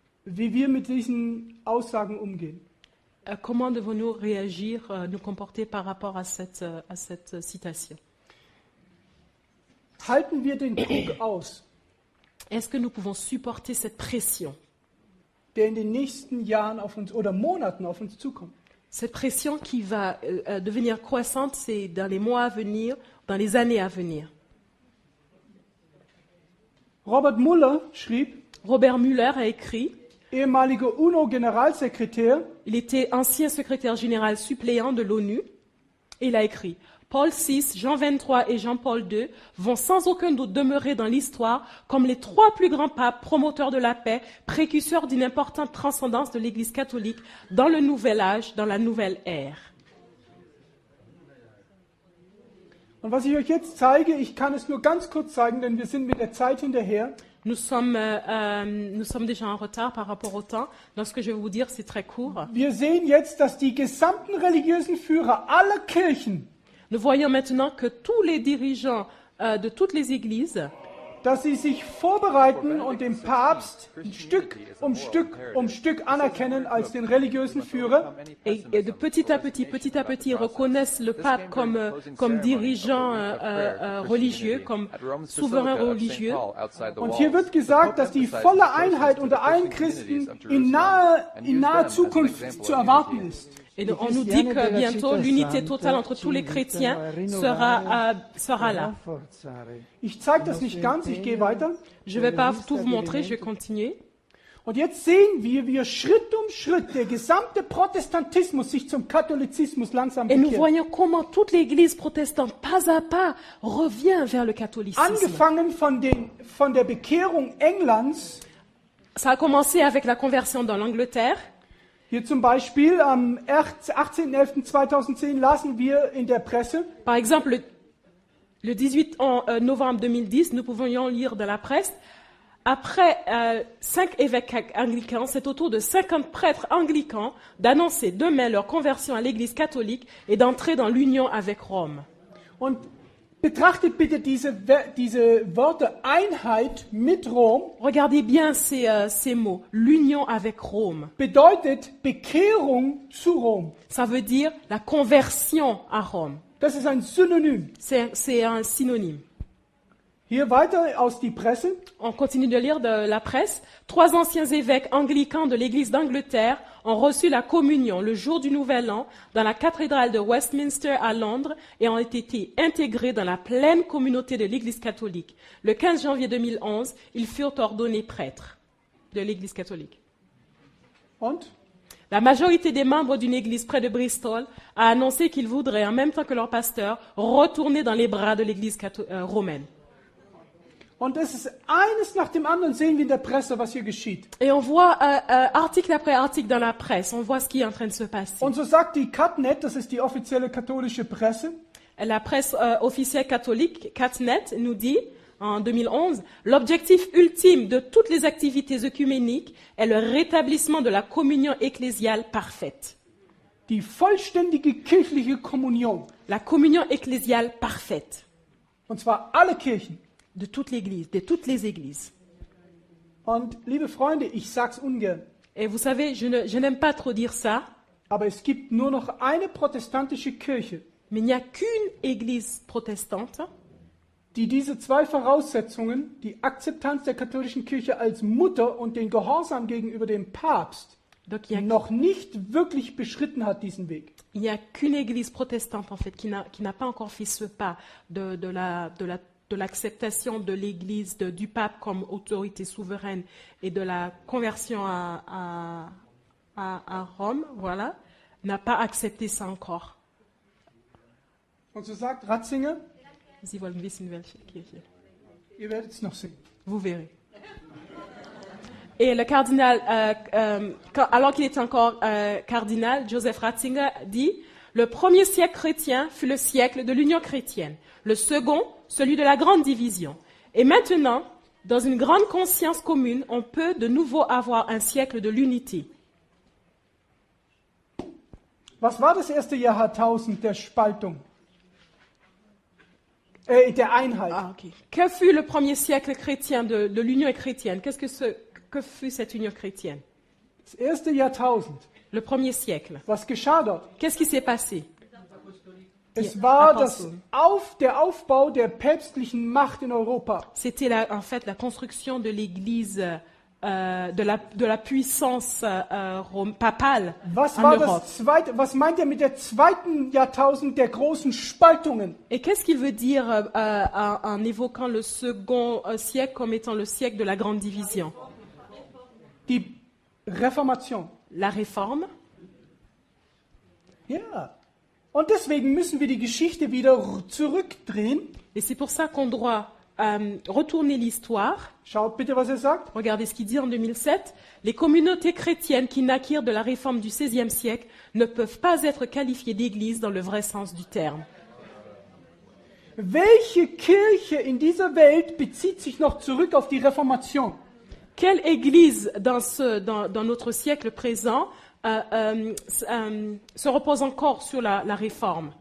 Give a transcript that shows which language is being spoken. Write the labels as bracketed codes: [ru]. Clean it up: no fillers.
[de] wie wir mit diesen Aussagen umgehen. [fr] Comment devons-nous réagir, nous comporter par rapport à cette citation? [de] Halten wir den Druck aus, [fr] Est-ce que nous pouvons supporter cette pression? [de] der in den nächsten Jahren auf uns oder Monaten auf uns zukommt? [fr] Cette pression qui va devenir croissante, c'est dans les mois à venir, dans les années à venir. [de] Robert Muller schrieb, [fr] Robert Muller a écrit, [de] ehemaliger UNO-Generalsekretär, [fr] il était ancien secrétaire général suppléant de l'ONU, et il a écrit « Paul VI, Jean XXIII et Jean-Paul II vont sans aucun doute demeurer dans l'histoire comme les trois plus grands papes promoteurs de la paix, précurseurs d'une importante transcendance de l'Église catholique dans le nouvel âge, dans la nouvelle ère. » [de] Und was ich euch jetzt zeige, ich kann es nur ganz kurz zeigen, denn wir sind mit der Zeit hinterher. [fr] Nous sommes déjà en retard par rapport au temps. Donc ce que je vais vous dire, c'est très court. [de] Wir sehen jetzt, dass die gesamten religiösen Führer aller Kirchen, [fr] Nous voyons maintenant que tous les dirigeants de toutes les églises, [de] dass sie sich vorbereiten und den Papst Stück um Stück anerkennen als den religiösen Führer. [fr] et de petit à petit reconnaissent le pape comme dirigeant religieux, comme souverain religieux. [de] Und hier wird gesagt, dass die volle Einheit unter allen Christen in naher Zukunft zu erwarten ist. [fr] Et on nous dit que bientôt l'unité totale entre tous les chrétiens sera là. [de] Ich zeige das nicht ganz, ich gehe weiter. [fr] Je ne vais pas tout vous montrer, je vais continuer. [de] Und jetzt sehen wir, wie Schritt um Schritt der gesamte Protestantismus sich zum Katholizismus langsam [fr] Et nous [de] bekehrt. [fr] voyons comment toute l'Église protestante, pas à pas, revient vers le catholicisme. [de] Angefangen von der Bekehrung Englands [fr] Ça a commencé avec la conversion dans l'Angleterre. [de] Hier zum Beispiel am 18.11.2010 lasen wir in der Presse, [fr] Par exemple, le 18 novembre 2010, nous pouvions lire dans la presse, après 5 évêques anglicans, c'est au tour de 50 prêtres anglicans d'annoncer demain leur conversion à l'Église catholique et d'entrer dans l'union avec Rome. [de] und betrachtet bitte diese Worte Einheit mit Rom, [fr] Regardez bien ces mots. L'union avec Rome. [de] bedeutet Bekehrung zu Rom. [fr] Ça veut dire la conversion à Rome. [de] Das ist ein Synonym. [fr] C'est un synonyme. [de] Hier weiter aus die Presse. [fr] On continue de lire de la presse. 3 anciens évêques anglicans de l'Église d'Angleterre ont reçu la communion le jour du Nouvel An dans la cathédrale de Westminster à Londres et ont été intégrés dans la pleine communauté de l'Église catholique. Le 15 janvier 2011, ils furent ordonnés prêtres de l'Église catholique. [de] Und? [fr] La majorité des membres d'une église près de Bristol a annoncé qu'ils voudraient, en même temps que leur pasteur, retourner dans les bras de l'église romaine. [de] Und es ist eines nach dem anderen, sehen wir in der Presse, was hier geschieht. [fr] Et on voit article après article dans la presse, on voit ce qui est en train de se passer. [de] Und so sagt die Catnet, das ist die offizielle katholische Presse, [fr] La presse officielle catholique, Catnet, nous dit, en 2011, l'objectif ultime de toutes les activités œcuméniques est le rétablissement de la communion ecclésiale parfaite. [de] die vollständige kirchliche Kommunion. [fr] La communion ecclésiale parfaite [de] Und zwar alle Kirchen. [fr] de toute l'église, de toutes les églises. [de] Und liebe Freunde, ich sag's ungern, [fr] Et vous savez, je n'aime pas trop dire ça, [de] aber es gibt nur noch eine protestantische Kirche, [fr] mais il n'y a qu'une église protestante [de] die diese 2 Voraussetzungen, die Akzeptanz der katholischen Kirche als Mutter und den Gehorsam gegenüber dem Papst, [fr] Donc il [de] noch nicht wirklich beschritten hat, diesen Weg. [fr] n'y a qu'une église protestante en fait qui n'a pas encore fait ce pas de l'acceptation de l'église du pape comme autorité souveraine et de la conversion à Rome, voilà, n'a pas accepté ça encore. [de] Und so sagt Ratzinger, Sie wollen wissen, welche Kirche. ihr werdet es noch sehen. [fr] Vous verrez. Et le cardinal, alors qu'il était encore cardinal, Joseph Ratzinger dit « Le premier siècle chrétien fut le siècle de l'union chrétienne, le second, celui de la grande division. Et maintenant, dans une grande conscience commune, on peut de nouveau avoir un siècle de l'unité. » [de] Was war das erste Jahrtausend der Spaltung? Der Einheit. [fr] Ah, ok. Que fut le premier siècle chrétien de l'union chrétienne? Que fut cette union chrétienne? [de] Das erste Jahrtausend. [fr] Le premier siècle. [de] Was geschah dort? [fr] Qu'est-ce qui s'est passé? [de] Es war Apostel. der Aufbau der päpstlichen Macht in Europa. [fr] C'était en fait la construction de l'Église, de la puissance papale [de] Was [fr] en [de] war [fr] Europe. [de] das zweite? Was meint er mit der zweiten Jahrtausend der großen Spaltungen? [fr] Et qu'est-ce qu'il veut dire en évoquant le second siècle comme étant le siècle de la grande division? [de] Die Reformation. [fr] La réforme. [de] Ja. Und deswegen müssen wir die Geschichte wieder zurückdrehen. [fr] Et c'est pour ça qu'on doit retourner l'histoire. [de] Schaut bitte, was er sagt. [fr] Regardez ce qu'il dit en 2007. Les communautés chrétiennes qui naquirent de la réforme du XVIe siècle ne peuvent pas être qualifiées d'église dans le vrai sens du terme. [de] Welche Kirche in dieser Welt bezieht sich noch zurück auf die Reformation? [fr] Quelle église dans notre siècle présent se repose encore sur la réforme